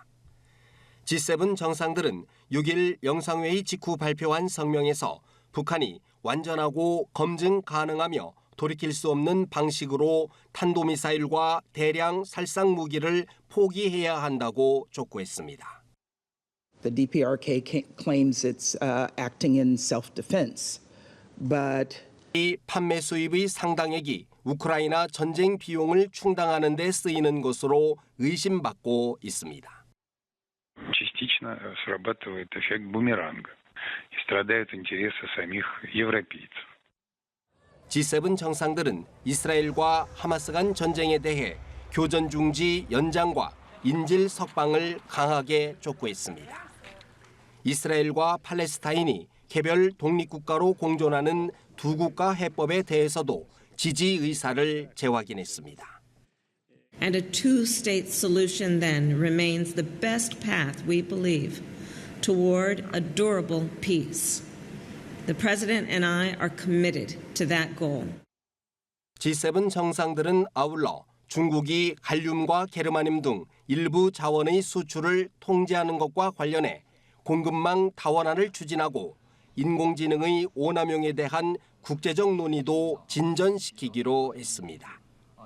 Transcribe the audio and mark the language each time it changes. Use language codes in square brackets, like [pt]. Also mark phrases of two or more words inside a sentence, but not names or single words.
[ko] G7 정상들은 6일 영상회의 직후 발표한 성명에서 북한이 완전하고 검증 가능하며 돌이킬 수 없는 방식으로 탄도미사일과 대량 살상 무기를 포기해야 한다고 촉구했습니다. [en] The DPRK claims it's acting in self-defense, but [ko] 이 판매 수입의 상당액이 우크라이나 전쟁 비용을 충당하는 데 쓰이는 것으로 의심받고 있습니다. [ru] Частично срабатывает эффект бумеранга и страдают интересы самих европейцев. [ko] G7 정상들은 이스라엘과 하마스 간 전쟁에 대해 교전 중지 연장과 인질 석방을 강하게 촉구했습니다. 이스라엘과 팔레스타인이 개별 독립국가로 공존하는 두 국가 해법에 대해서도 지지 의사를 재확인했습니다. [en] And a two-state solution then remains the best path, we believe, toward a durable peace. The President and I are committed to that goal. [ko] G7 정상들은 아울러 중국이 갈륨과 게르마늄 등 일부 자원의 수출을 통제하는 것과 관련해 공급망 다원화를 추진하고 인공지능의 오남용에 대한 국제적 논의도 진전시키기로 했습니다.